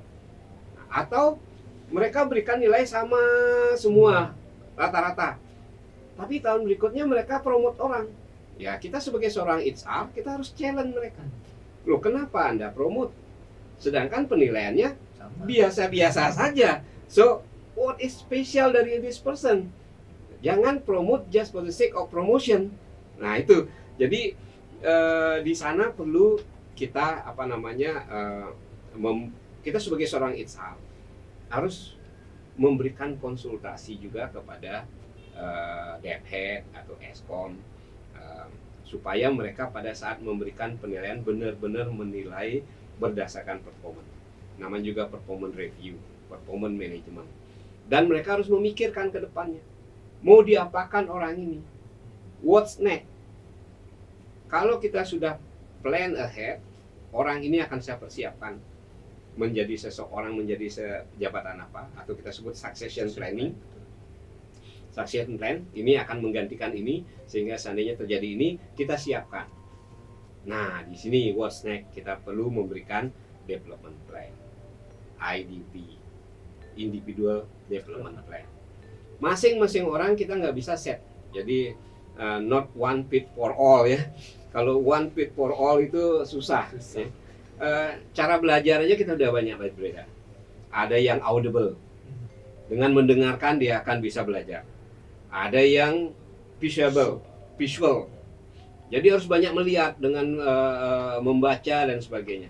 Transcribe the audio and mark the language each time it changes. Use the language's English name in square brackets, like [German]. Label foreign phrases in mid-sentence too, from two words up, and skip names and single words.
[Indonesian] Atau mereka berikan nilai sama semua rata-rata, tapi tahun berikutnya mereka promote orang. Ya kita sebagai seorang HR, kita harus challenge mereka. Loh kenapa Anda promote? Sedangkan penilaiannya biasa-biasa saja. [English] So what is special dari this person? Jangan promote just for the sake of promotion. [Indonesian] Nah itu, jadi di sana perlu kita kita sebagai seorang HR harus memberikan konsultasi juga kepada Dev Head atau Eskom, supaya mereka pada saat memberikan penilaian benar-benar menilai berdasarkan performance. Namanya juga [English] performance review, performance management. [Indonesian] Dan mereka harus memikirkan ke depannya, mau diapakan orang ini, [English] what's next. [Indonesian] Kalau kita sudah [English] plan ahead, [Indonesian] orang ini akan saya persiapkan menjadi seseorang, menjadi jabatan apa, atau kita sebut [English] succession planning. Succession plan [Indonesian] ini akan menggantikan ini, sehingga seandainya terjadi ini kita siapkan. Nah, di sini [English] what's next, [Indonesian] kita perlu memberikan [English] development plan, IDP, individual development plan. [Indonesian] Masing-masing orang kita nggak bisa set, jadi [English] not one fit for all [Indonesian] ya. Kalau [English] one fit for all [Indonesian] itu susah. Ya. Cara belajar aja kita udah banyak berbeda. Ada yang audible, dengan mendengarkan dia akan bisa belajar. Ada yang visual. Jadi harus banyak melihat dengan membaca dan sebagainya.